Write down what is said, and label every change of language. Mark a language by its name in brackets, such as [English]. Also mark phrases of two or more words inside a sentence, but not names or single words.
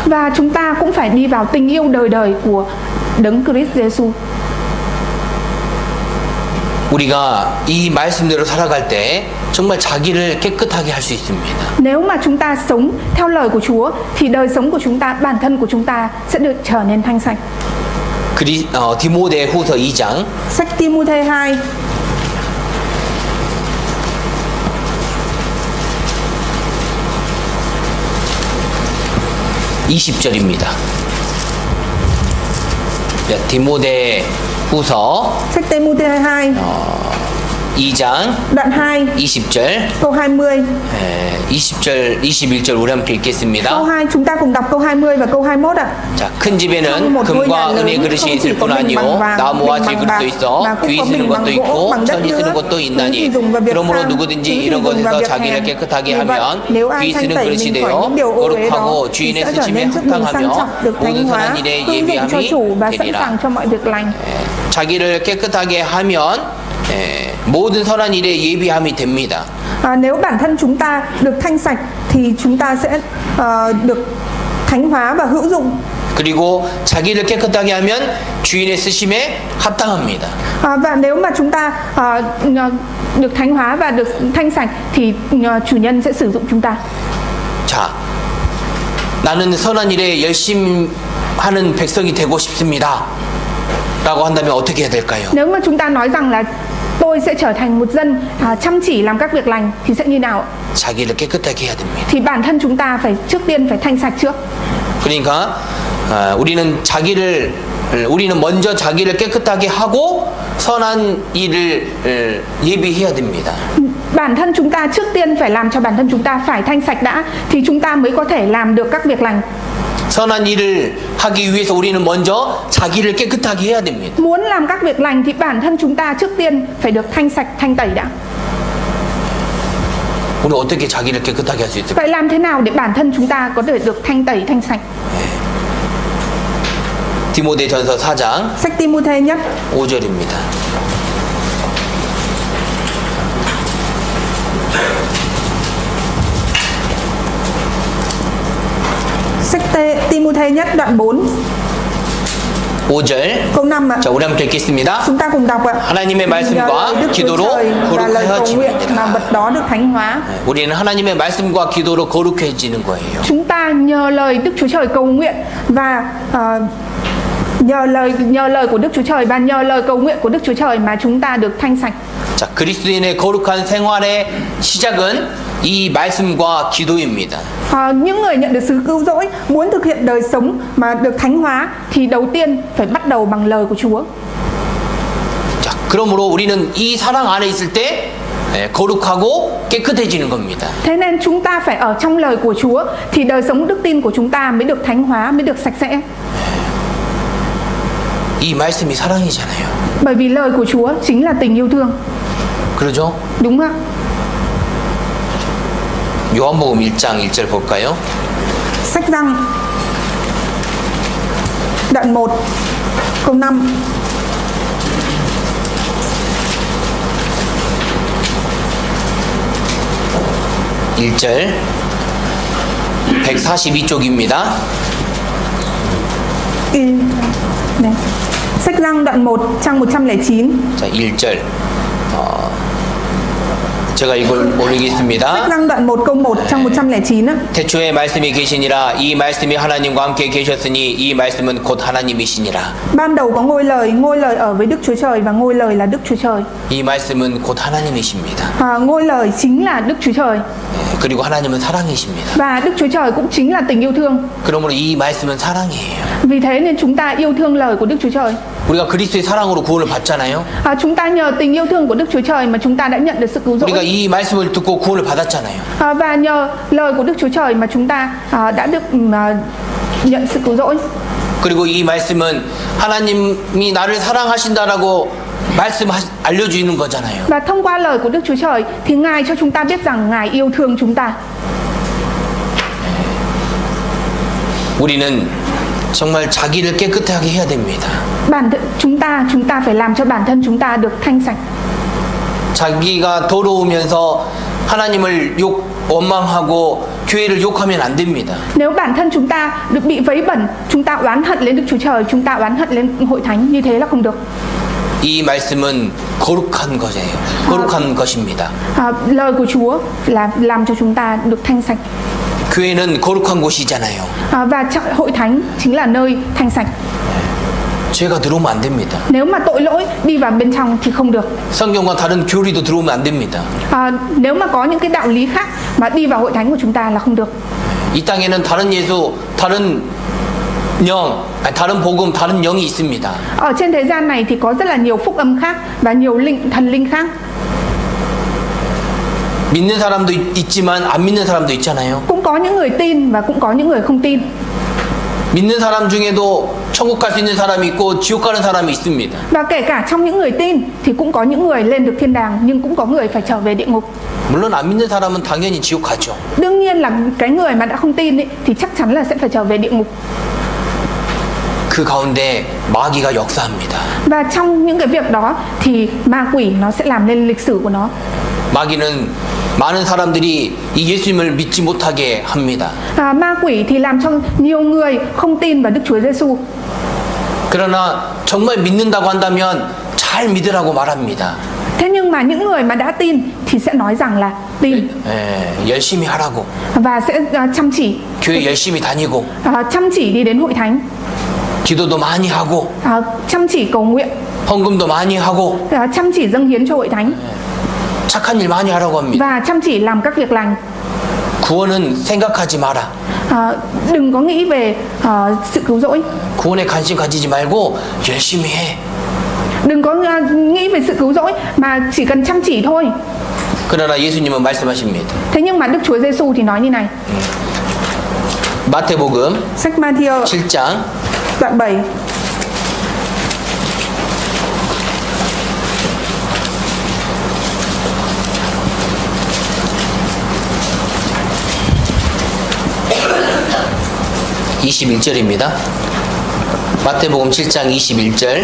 [Vietnamese] Và chúng ta cũng phải đi vào tình yêu đời đời của Đấng Christ Giêsu. [Korean] 우리가 이 말씀대로 살아갈 때 정말 자기를 깨끗하게 할 수 있습니다. [Vietnamese] Nếu mà chúng ta sống theo lời của Chúa thì đời sống của chúng ta, bản thân của chúng ta sẽ được trở nên thanh sạch. [Korean] 디모데 후서 2장 [Vietnamese] Sách Ti-mô-thê 2 [Korean] 20절입니다. 디모데 후서 [Vietnamese] Sách Ti-mô-thê 2 [Korean] 2장 [Vietnamese] đoạn 2 [Korean] 20절 [Vietnamese] câu 20. [Korean] 20절 21절 우리 함께 읽겠습니다. [Vietnamese] Câu 2 chúng ta cùng đọc câu 20 và câu 21 ạ. [Korean] 자, 큰 집에는 금과 은의 그릇이 있을 뿐 아니요 나무와 질그릇도 있어 귀 쓰는 것도 있고 천이 쓰는 것도 있나니 그러므로 누구든지 이런 것에서 자기를 깨끗하게 하면 귀 쓰는 그릇이 되어 거룩하고 주인의 쓰심에 합당하며 모든 선한 일에 예비함이 되리라. 자기를 깨끗하게 하면 모든 선한 일에 예비함이 됩니다. [Vietnamese] Nếu bản thân chúng ta được thanh sạch thì chúng ta sẽ được thánh hóa và hữu dụng. [Korean] 그리고 자기를 깨끗하게 하면 주인의 쓰심에 합당합니다. [Vietnamese] Và nếu mà chúng ta được thánh hóa và được thanh sạch thì chủ nhân sẽ sử dụng chúng ta. [Korean] 자, 나는 선한 일에 열심히 하는 백성이 되고 싶습니다. 라고 한다면 어떻게 해야 될까요? [Vietnamese] Nếu mà chúng ta nói rằng là tôi sẽ trở thành một dân chăm chỉ làm các việc lành thì sẽ như nào? [Korean] 자기를 깨끗하게 해야 됩니다. [Vietnamese] Thì bản thân chúng ta phải trước tiên phải thanh sạch trước. [Korean] 그러니까 우리는 먼저 자기를 깨끗하게 하고 선한 일을 예비해야 됩니다. [Vietnamese] Bản thân chúng ta trước tiên phải làm cho bản thân chúng ta phải thanh sạch đã thì chúng ta mới có thể làm được các việc lành. [Korean] 선한 일을 하기 위해서 우리는 먼저 자기를 깨끗하게 해야 됩니다. [Vietnamese] Muốn làm các việc lành thì bản thân chúng ta trước tiên phải được thanh sạch, thanh tẩy đã. [Korean] 오늘 어떻게 자기를 깨끗하게 할 수 있을까요? [Vietnamese] Vậy làm thế nào để bản thân chúng ta có thể được thanh tẩy, thanh sạch? [Korean] 디모데전서 4장 [Vietnamese] Sách Timôthê nhất [Korean] 5절입니다. [Vietnamese] Sách Timôthê nhất đoạn 4 [Korean] 5절. [Vietnamese] câu 5 ạ. [Korean] 자, 우리 함께 읽겠습니다. [Vietnamese] Chúng ta cùng đọc ạ. [Korean] 하나님의 말씀과 [Vietnamese] Đức Chúa [Korean] 기도로 [Vietnamese] Trời và lời cầu nguyện mà [Korean] 거룩해지느니라. [Vietnamese] vật đó được thánh hóa. [Korean] 우리는 하나님의 말씀과 기도로 거룩해지는 거예요. [Vietnamese] Chúng ta nhờ lời Đức Chúa Trời cầu nguyện và nhờ lời của Đức Chúa Trời và nhờ lời cầu nguyện của Đức Chúa Trời mà chúng ta được thanh sạch. [Korean] 자, 그리스도인의 거룩한 생활의 시작은 이 말씀과 기도입니다. [Vietnamese] Những người nhận được sự cứu rỗi muốn thực hiện đời sống mà được thánh hóa thì đầu tiên phải bắt đầu bằng lời của Chúa. [Korean] 자, 그러므로 우리는 이 사랑 안에 있을 때 거룩하고 깨끗해지는 겁니다. [Vietnamese] Thế nên chúng ta phải ở trong lời của Chúa thì đời sống đức tin của chúng ta mới được thánh hóa, mới được sạch sẽ. [Korean] 이 말씀이 사랑이잖아요. [Vietnamese] Bởi vì lời của Chúa chính là tình yêu thương. [Korean] 그러죠? [Vietnamese] Đúng không ạ? [Korean] 요한복음 1장 1절 볼까요? [Vietnamese] Sách Giăng đoạn 1 câu 5. [Korean] (1절) 142쪽입니다. [Vietnamese] Này. Sách Giăng đoạn 1 trang 109. [Korean] 자, 1절. 제가 이걸 [Vietnamese] Sách [Korean] 올리겠습니다. [Vietnamese] Giăng đoạn 1 câu 1 trang 109 á. [Korean] 태초에 말씀이 계시니라. 이 말씀이 하나님과 함께 계셨으니 이 말씀은 곧 하나님이시니라. [Vietnamese] Ban đầu có ngôi lời ở với Đức Chúa Trời và ngôi lời là Đức Chúa Trời. [Korean] 이 말씀은 곧 하나님이십니다. [Vietnamese] Ngôi lời chính là Đức Chúa Trời. [Korean] 그리고 하나님은 사랑이십니다. [Vietnamese] Và Đức Chúa Trời cũng chính là tình yêu thương. [Korean] 그러므로 이 말씀은 사랑이에요. [Vietnamese] Vì thế nên chúng ta yêu thương lời của Đức Chúa Trời. [Korean] 우리가 그리스도의 사랑으로 구원을 받잖아요. [Vietnamese] Chúng ta nhờ tình yêu thương của Đức Chúa Trời mà chúng ta đã nhận được sự cứu [Korean] 우리가 [Vietnamese] rỗi. [Korean] 이 말씀을 듣고 구원을 받았잖아요. [Vietnamese] Và nhờ lời của Đức Chúa Trời mà chúng ta đã được nhận sự cứu rỗi. [Korean] 그리고 이 말씀은 하나님이 나를 사랑하신다라고 알려주는 거잖아요. [Vietnamese] Và thông qua lời của Đức Chúa Trời thì Ngài cho chúng ta biết rằng Ngài yêu thương chúng ta. [Korean] 우리는 정말 자기를 깨끗하게 해야 됩니다. [Vietnamese] Bản thân chúng ta phải làm cho bản thân chúng ta được thanh sạch. [Korean] 자기가 더러우면서 하나님을 원망하고 교회를 욕하면 안 됩니다. [Vietnamese] Nếu bản thân chúng ta được bị vấy bẩn, chúng ta oán hận lên Đức Chúa Trời, chúng ta oán hận lên hội thánh, như thế là không được. [Korean] 이 말씀은 거룩한 것이에요. 거룩한 것입니다. [Vietnamese] Lời của Chúa là làm cho chúng ta được thanh sạch. [Korean] 교회는 거룩한 곳이잖아요. [Vietnamese] Và hội thánh chính là nơi thanh sạch. [Korean] 죄가 들어오면 안 됩니다. [Vietnamese] Nếu mà tội lỗi đi vào bên trong thì không được. [Korean] 성경과 다른 교리도 들어오면 안 됩니다. [Vietnamese] Nếu mà có những cái đạo lý khác mà đi vào hội thánh của chúng ta là không được. [Korean] 이 땅에는 다른 예수, 다른 다른 복음, 다른 영이 있습니다. [Vietnamese] Ở trên thế gian này thì có rất là nhiều phúc âm khác và nhiều thần linh khác. [Korean] 믿는 사람도 있지만 안 믿는 사람도 있잖아요. [Vietnamese] Cũng có những người tin và cũng có những người không tin. [Korean] 믿는 사람 중에도 천국 갈 수 있는 사람이 있고 지옥 가는 사람이 있습니다. [Vietnamese] Và kể cả trong những người tin thì cũng có những người lên được thiên đàng nhưng cũng có người phải trở về địa ngục. [Korean] 물론 안 믿는 사람은 당연히 지옥 가죠. [Vietnamese] Đương nhiên là cái người mà đã không tin ấy, thì chắc chắn là sẽ phải trở về địa ngục. [Korean] 그 가운데 마귀가 역사합니다. [Vietnamese] Và trong những cái việc đó thì ma quỷ nó sẽ làm nên lịch sử của nó. [Korean] 마귀는 많은 사람들이 이 예수님을 믿지 못하게 합니다. [Vietnamese] Ma quỷ thì làm cho nhiều người không tin vào Đức Chúa Giêsu. [Korean] 그러나 정말 믿는다고 한다면 잘 믿으라고 말합니다. [Vietnamese] Thế nhưng mà những người mà đã tin thì sẽ nói rằng là tin. [Korean] 열심히 하라고. [Vietnamese] Và sẽ chăm chỉ. [Korean] 교회 열심히 다니고. [Vietnamese] Chăm chỉ đi đến hội thánh. [Korean] 기도도 많이 하고 [Vietnamese] chăm chỉ cầu nguyện, [Korean] 헌금도 많이 하고 [Vietnamese] chăm chỉ dâng hiến cho hội thánh [Korean] 착한 일 많이 하라고 합니다. [Vietnamese] và chăm chỉ làm các việc lành. [Korean] 구원은 생각하지 마라. [Vietnamese] Đừng có nghĩ về sự cứu rỗi. [Korean] 구원에 관심 가지지 말고 열심히 해. [Vietnamese] Đừng có nghĩ về sự cứu rỗi mà chỉ cần chăm chỉ thôi. [Korean] 그러나 예수님은 말씀하십니다. [Vietnamese] Thế nhưng mà Đức Chúa Giêsu thì nói như này. [Korean] 마태복음 [Vietnamese] Sách Ma-thi-ơ [Korean] 7장 [Vietnamese] đoạn 7. [Korean] (21절입니다) 마태복음 7장 21절.